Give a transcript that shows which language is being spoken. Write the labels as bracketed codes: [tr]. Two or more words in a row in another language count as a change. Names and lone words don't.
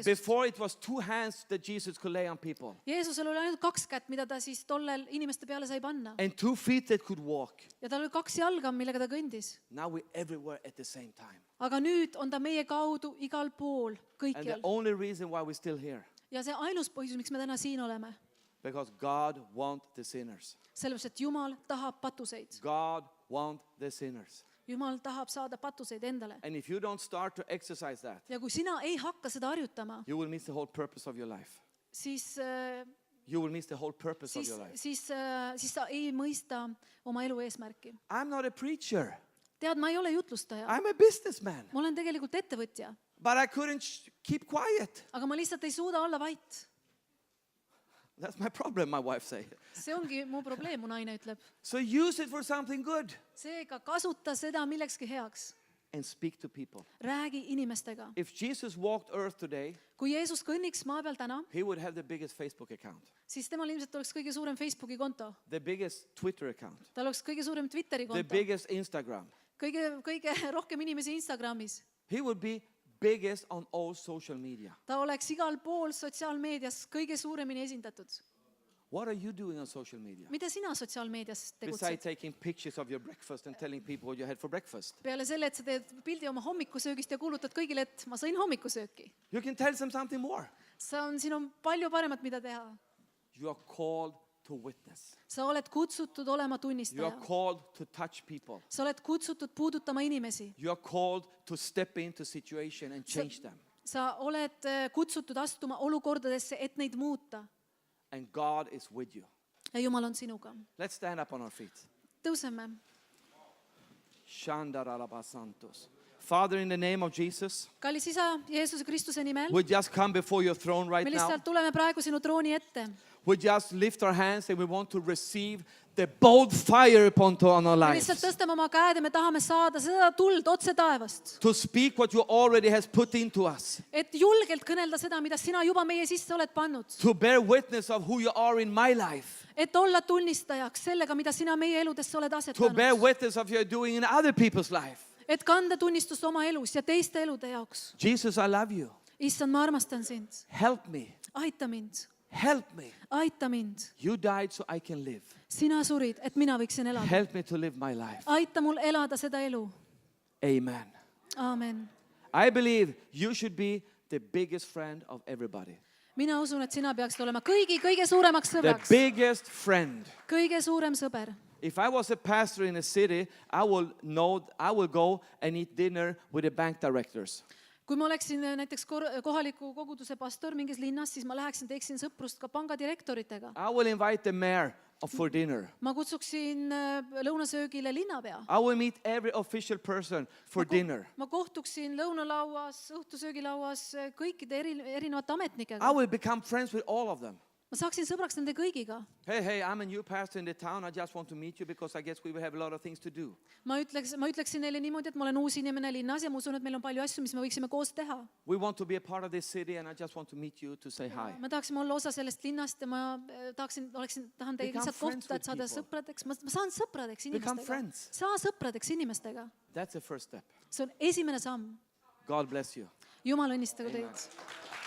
[en] Before, it was 2 hands that Jesus could lay on people. [et] Jeesusel oli ainult 2 kätt, mida ta siis tollel inimeste peale sai panna. [en] And 2 feet that could walk. [et] Ja tal oli 2 jalga, millega ta kõndis. [en] Now we're everywhere at the same time. [et] Aga nüüd on ta meie kaudu igal pool, [en] And the [et] kõikjal. [en] only reason why we're still here, [et] Ja see ainus põhjus, miks me täna siin oleme, [en] because God wants the sinners. [et] sellepärast, et Jumal tahab patuseid. [en] God wants the sinners. [et] Jumal tahab saada patuseid endale. [en] And if you don't start to exercise that, [et] Ja kui sina ei hakka seda harjutama, [en] you will miss the whole purpose of your life. [et] siis [en] You will miss the whole purpose of your life. [et] sa ei mõista oma elu eesmärki. [en] I'm not a preacher. [et] Tead, ma ei ole jutlustaja. [en] I'm a businessman. [et] Ma olen tegelikult ettevõtja, [en] But I couldn't keep quiet. [et] aga ma lihtsalt ei suuda olla vait. [en] That's my problem, my wife say. [et] See ongi mu probleem, mu naine ütleb. [en] So use it for something good [et] Seega kasuta seda millekski heaks. [en] and speak to people. [et] Räägi inimestega. [en] If Jesus walked earth today, [et] Kui Jeesus kõnniks maa peal täna, [en] he would have the biggest Facebook account, [et] siis temal ilmselt oleks kõige suurem Facebooki konto. [en] the biggest Twitter account, [et] Tal oleks kõige suurem Twitteri [en] the [et] konto. [en] biggest Instagram. [et] Kõige rohkem inimesi Instagramis. [en] He would be biggest on all social media. [et] Ta oleks igal pool sotsiaalmeedias kõige suuremini esindatud. [en] What are you doing on social media? [et] Mida sina sotsiaalmeedias [en] Besides [et] tegutsed? [en] taking pictures of your breakfast and telling people what you had for breakfast. [et] Peale selle, et sa teed pildi oma hommikusöögist ja kuulutad kõigile, et ma sõin hommikusööki. [en] You can tell them something more. [et] Siin on palju paremat, mida teha. [en] You are called to witness. [et] Sa oled kutsutud olema [en] You are [et] tunnistaja. [en] called to touch people. [et] Sa oled kutsutud puudutama inimesi. [en] You are called to step into situation and change them. [et] Sa oled kutsutud astuma olukordadesse, et neid muuta. [en] And God is with you. [et] Ja Jumal on sinuga. [en] Let's stand up on our feet. [et] Tõuseme. Shandaralabasantos. [en] Father, in the name of Jesus, [et] Kallis Isa, Jeesuse Kristuse nimel, [en] we just come before your throne right [et] me [en] now. [et] lihtsalt tuleme praegu sinu trooni ette. [en] We just lift our hands and we want to receive the bold fire upon our [et] Me [en] lives. [et] lihtsalt tõstame oma käed ja me tahame saada seda tuld otse taevast. [en] To speak what you already has put into us. [et] Et julgelt kõnelda seda, mida sina juba meie sisse oled pannud. [en] To bear witness of who you are in my life. [et] Et olla tunnistajaks sellega, mida sina meie eludesse oled [en] To bear [et] asetanud. [en] witness of you're doing in other people's life. [et] Et kanda tunnistust oma elus ja teiste elude jaoks. [en] Jesus, I love you. [et] Issand, ma armastan sind. [en] Help me. [et] Aita mind. [en] Help me. [et] Aita mind. [en] You died so I can live. [et] Sina surid, et mina võiksin elada. [en] Help me to live my life. [et] Aita mul elada seda elu. [en] Amen. [et] Aamen. [en] I believe you should be the biggest friend of everybody. [et] Mina usun, et sina peaksid olema kõige suuremaks [en] The [et] sõbraks. [en] biggest friend. [et] Kõige suurem sõber. [en] If I was a pastor in a city, I will go and eat dinner with the bank directors. [et] Kui ma oleksin näiteks kohaliku koguduse pastor mingis linnas, siis ma läheksin, teeksin sõprust ka pangadirektoritega. [en] I will invite the mayor for dinner. [et] ma kutsuksin lõunasöögile linnapea. [en] I will meet every official person for dinner. [et] ma kohtuksin lõunalauas, õhtusöögilauas kõikide erinevate [en] I [et] ametnikega. [en] will become friends with all of them. [et] ma saaksin sõbraks nende kõigiga. [en] Hey, I'm a new pastor in the town. I just want to meet you because I guess we will have a lot of things to do. [et] ma ütleksin neile niimoodi, et ma olen uus inimene linnas ja ma usun, et meil on palju asju, mis me võiksime koos teha. [en] We want to be a part of this city and I just want to meet you to say hi. [et] ma tahaksime olla osa sellest linnast ja ma tahan teiega [en] Become [et] lihtsalt [en] friends [et] kohtuda, et saada [en] with people. [et] sõpradeks. ma saan sõpradeks [en] Become [et] inimestega. [en] friends. [et] saa sõpradeks inimestega. [en] That's the first step. [et] see on esimene samm. [en] God bless you. [et] Jumal õnnistagu teid.